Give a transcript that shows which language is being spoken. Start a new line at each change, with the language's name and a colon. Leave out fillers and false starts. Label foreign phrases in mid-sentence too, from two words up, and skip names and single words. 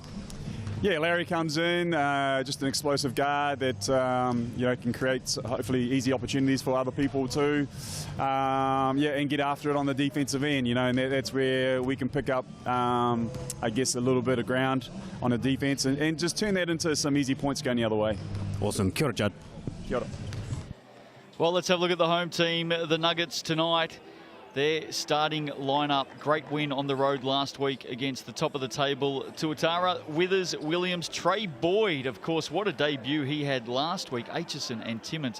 English: Yeah, Larry comes in, just an explosive guard that you know, can create hopefully easy opportunities for other people too. Yeah, and get after it on the defensive end, you know, and that's where we can pick up, I guess, a little bit of ground on the defense and just turn that into some easy points going the other way. Awesome.
Māori: Kia ora, Judd. Kia ora.
English: Well, let's have a look at the home team, the Nuggets tonight. Their starting lineup, great win on the road last week against the top of the table Tuatara, Withers, Williams, Trey Boyd. Of course, what a debut he had last week. Aitchison and Timmins.